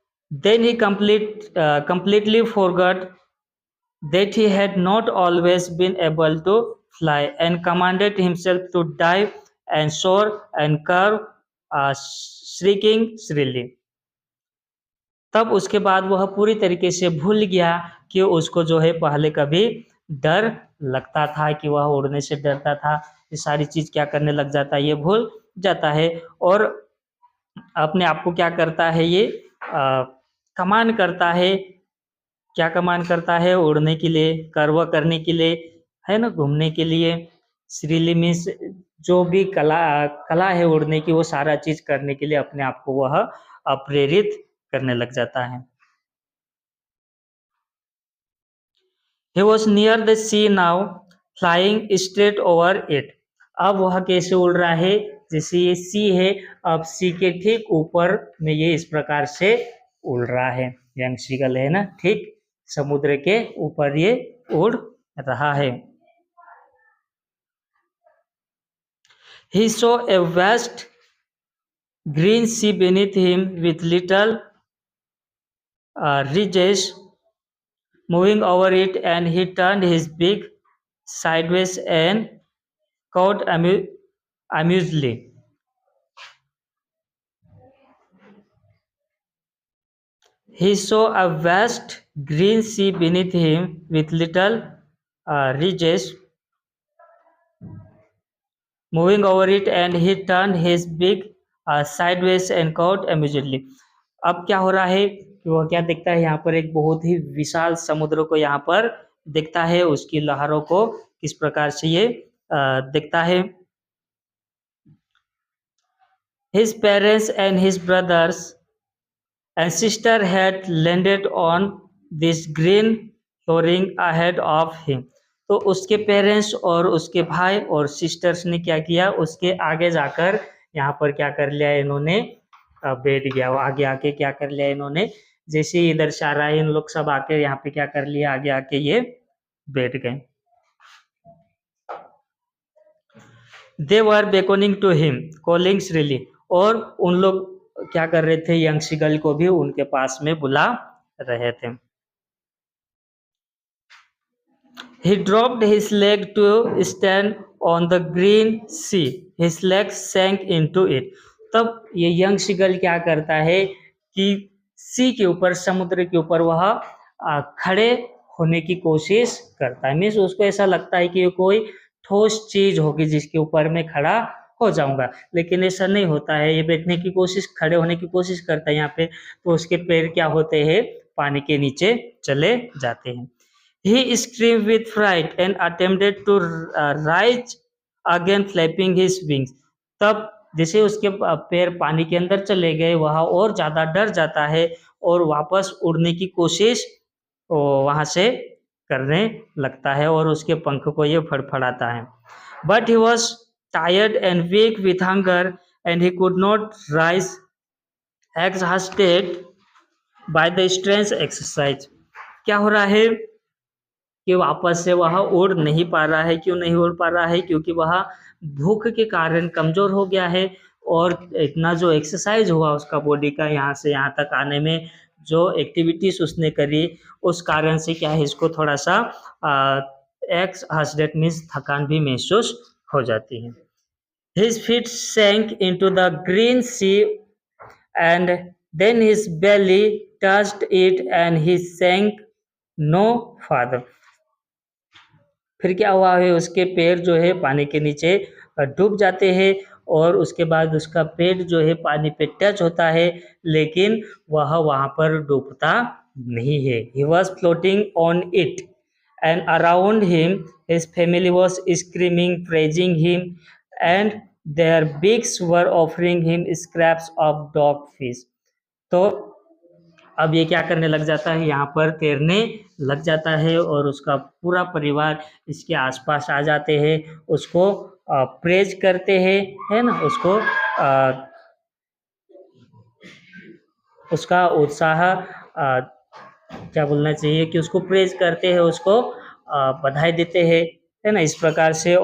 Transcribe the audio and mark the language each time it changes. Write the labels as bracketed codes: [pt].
[en] Then he completely forgot that he had not always been able to fly and commanded himself to dive and soar and curve, shrieking shrilly. [hi] तब उसके बाद वह पूरी तरीके से भूल गया कि उसको जो है पहले कभी डर लगता था, कि वह उड़ने से डरता था, ये सारी चीज क्या करने लग जाता है, ये भूल जाता है। और अपने आप को क्या करता है, ये कमांड करता है, क्या कमांड करता है, उड़ने के लिए, कर्व करने के लिए, है ना, घूमने के लिए। श्रीली मीन्स जो भी कला है उड़ने की, वो सारा चीज करने के लिए अपने आप को वह प्रेरित करने लग जाता है। [en] He was near the sea now, flying straight over it. [hi] अब वह कैसे उड़ रहा है, जैसे ये सी है, अब सी के ठीक ऊपर में ये इस प्रकार से उड़ रहा है, यंग सीगल है ना, ठीक समुद्र के ऊपर ये उड़ रहा है। [en] He saw a vast green sea beneath him with little ridges moving over it, and he turned his beak sideways and cawed amusedly. He saw a vast green sea beneath him with little ridges moving over it, and he turned his beak sideways and cawed amusedly. [hi] अब क्या हो रहा है कि वह क्या देखता है, यहाँ पर एक बहुत ही विशाल समुद्र को यहाँ पर देखता है, उसकी लहरों को किस प्रकार से ये देखता है। [en] His parents and his brothers and sister had landed on this green flooring ahead of him. [hi] तो उसके पेरेंट्स और उसके भाई और सिस्टर्स ने क्या किया, उसके आगे जाकर यहाँ पर क्या कर लिया, इन्होंने बैठ गया, वो आगे आके क्या कर लिया इन्होंने, जैसे ही इधर से आ रहा है इन लोग सब आके यहाँ पे क्या कर लिया, आगे आके ये बैठ गए। [en] they were beckoning to him calling श्रीली, [hi] और उन लोग क्या कर रहे थे, यंग सीगल को भी उनके पास में बुला रहे थे। [en] He dropped his leg to stand on the green sea. His legs sank into it. [hi] तब ये यंग सीगल क्या करता है कि सी के ऊपर, समुद्र के ऊपर वह खड़े होने की कोशिश करता है। मीन्स उसको ऐसा लगता है कि ये कोई ठोस चीज होगी जिसके ऊपर मैं खड़ा हो जाऊंगा, लेकिन ऐसा नहीं होता है। ये बैठने की कोशिश, खड़े होने की कोशिश करता है यहाँ पे, तो उसके पैर क्या होते हैं, पानी के नीचे चले जाते हैं। [en] He screamed with fright and attempted to rise again, flapping his wings. [hi] तब जैसे उसके पैर पानी के अंदर चले गए, वह और ज्यादा डर जाता है और वापस उड़ने की कोशिश वहां से करने लगता है और उसके पंख को ये फड़फड़ाता है। [en] But he was tired and weak with hunger and he could not rise, exhausted by the strange exercise. [hi] क्या हो रहा है कि वापस से वह उड़ नहीं पा रहा है। क्यों नहीं उड़ पा रहा है? क्योंकि वह भूख के कारण कमजोर हो गया है और इतना जो एक्सरसाइज हुआ उसका बॉडी का, यहाँ से यहाँ तक आने में जो एक्टिविटीज उसने करी, उस कारण से क्या है, इसको थोड़ा सा एक्सहॉस्टेड मीन्स थकान भी महसूस हो जाती है। [en] His feet sank into the green sea and then his belly touched it and he sank no farther. [hi] फिर क्या हुआ है, उसके पैर जो है पानी के नीचे डूब जाते हैं और उसके बाद उसका पेट जो है पानी पे टच होता है, लेकिन वह वहां पर डूबता नहीं है। [en] He was floating on it and around him his family was screaming, praising him and their beaks were offering him scraps of dog fish. [hi] तो अब ये क्या करने लग जाता है, यहाँ पर तैरने लग जाता है और उसका पूरा परिवार इसके आसपास आ जाते हैं, उसको प्रेज करते हैं, है ना, उसको उसका उत्साह क्या बोलना चाहिए कि उसको प्रेज करते हैं, उसको बधाई देते हैं, है ना, इस प्रकार से।